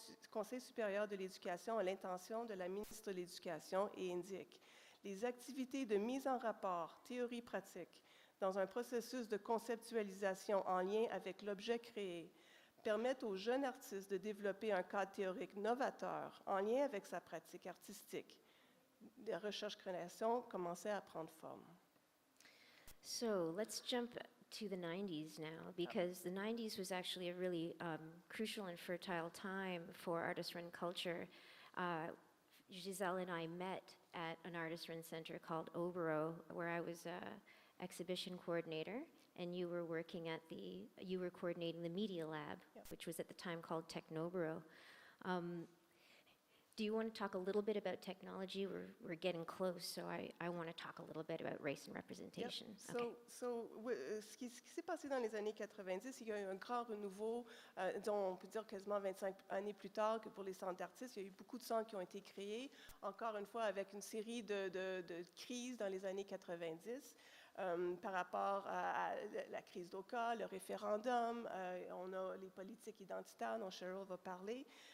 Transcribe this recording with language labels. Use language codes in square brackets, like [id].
[fr] Conseil supérieur de l'éducation à l'intention de la ministre de l'Éducation et indique « Les activités de mise en rapport, théorie pratique, dans un processus de conceptualisation en lien avec l'objet créé, permettent aux jeunes artistes de développer un cadre théorique novateur en lien avec sa pratique artistique. » Les recherches-créations commençaient à prendre forme. [en] So let's jump to the 90s now, because the 90s was actually a really crucial and fertile time for artist-run culture. Gisèle and I met at an artist-run center called Obero, where I was exhibition coordinator, and you were coordinating the media lab, Yep. which was at the time called Technobero. Do you want to talk a little bit about technology? We're getting close, so I want to talk a little bit about race and representation. Yep. Okay. [fr] Ce qui s'est passé dans les années 90, il y a eu un grand renouveau, dont on peut dire quasiment 25 années plus tard que pour les centres d'artistes. Il y a eu beaucoup de centres qui ont été créés, encore une fois avec une série de crises dans les années 90. Par rapport à la crise d'Oka, le référendum, on a les politiques identitaires dont Cheryl va parler.